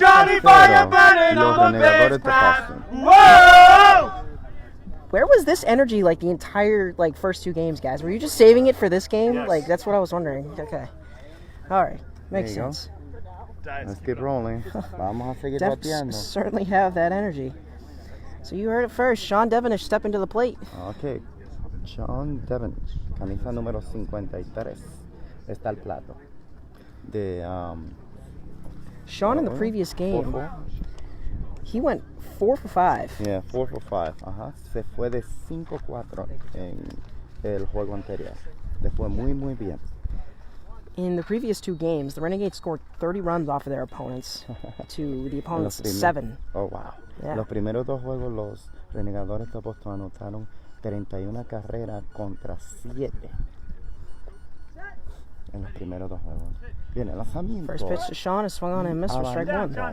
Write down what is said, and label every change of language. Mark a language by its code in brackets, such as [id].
[es] 3-0, los Renegadores de Boston. [en] Where was this energy like the entire first 2 games, guys? Were you just saving it for this game? Yes. Like that's what I was wondering. Okay. All right. Makes There you go. sense. Let's keep rolling. [es] Vamos a seguir bateando. [en] Certainly have that energy. So you heard it first. Sean Devonish stepping to the plate. [es] Ok. John Devonish, camisa número 53, está al plato. De [en] Sean in the previous game, he went 4 for 5. Yeah, 4 for 5. Ajá. [es] Se fue de 5-4 en el juego anterior. Le fue muy bien. [en] In the previous 2 games, the Renegades scored 30 runs off of their opponents to the opponents' 7. Oh, wow. Yeah. [es] Los primeros 2 juegos, los Renegadores de Boston anotaron 31 carreras contra 7. En los primeros 2 juegos. Bien, el lanzamiento. [en] First pitch to Sean is swung on and missed for strike 1.